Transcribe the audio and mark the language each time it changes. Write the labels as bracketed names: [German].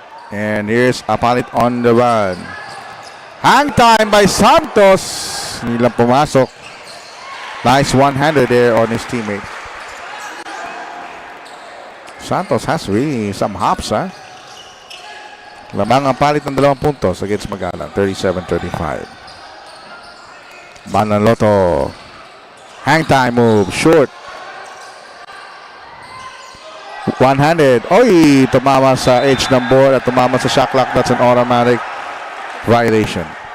[English] And here's APALIT on the run. Hang time by Santos. [Filipino] Hindi lang pumasok. [English] Nice one-hander there on his teammate. Santos has really some hops, ha? [Filipino] Lamang ang palit ng 2 puntos against Magalang. [English] 37-35. Manaloto. Hang time move. Short. One-handed. Oy! [Filipino] Tumama sa edge ng board at tumama sa shot clock. [English] That's an automatic violation.